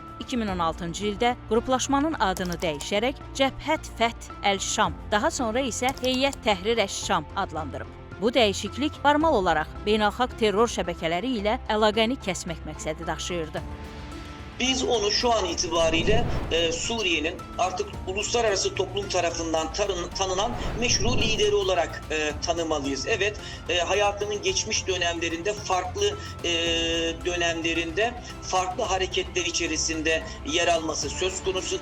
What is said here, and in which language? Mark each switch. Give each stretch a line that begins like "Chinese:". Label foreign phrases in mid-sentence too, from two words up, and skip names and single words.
Azerbaijani: 2016-cı ildə qruplaşmanın adını dəyişərək Cəbhət Fəth Əl-Şam, daha sonra isə Heyət Təhrir Əş-Şam adlandırıb. Bu dəyişiklik formal olaraq beynəlxalq terror şəbəkələri ilə əlaqəni kəsmək məqsədi daşıyırdı.
Turkish: Biz onu şu an itibariyle Suriye'nin artık uluslararası toplum tarafından tanınan meşru lideri olarak tanımalıyız. Evet, hayatının geçmiş dönemlerinde farklı dönemlerinde farklı hareketler içerisinde yer alması söz konusu.